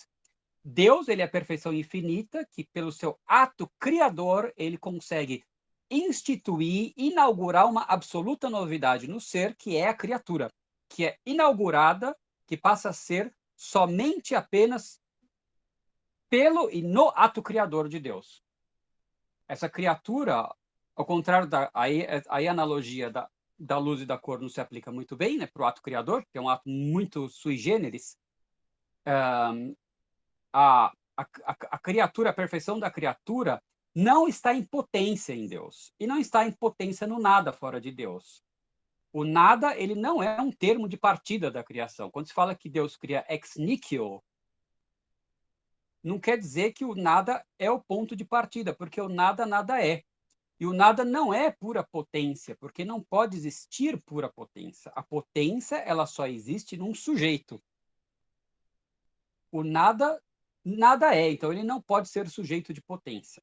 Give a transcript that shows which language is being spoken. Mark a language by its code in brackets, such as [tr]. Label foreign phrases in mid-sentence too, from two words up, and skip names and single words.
[pt] Deus, ele é a perfeição infinita, que pelo seu ato criador, ele consegue instituir, inaugurar uma absoluta novidade no ser, que é a criatura, que é inaugurada, que passa a ser somente apenas pelo e no ato criador de Deus. Essa criatura, ao contrário aí a analogia da luz e da cor não se aplica muito bem, né, para o ato criador, que é um ato muito [la] sui generis. [pt] a criatura, a perfeição da criatura, não está em potência em Deus. E não está em potência no nada fora de Deus. O nada, ele não é um termo de partida da criação. Quando se fala que Deus cria [la] ex nihilo, [pt] não quer dizer que o nada é o ponto de partida, porque o nada, nada é. E o nada não é pura potência, porque não pode existir pura potência. A potência, ela só existe num sujeito. O nada, nada é, então ele não pode ser sujeito de potência.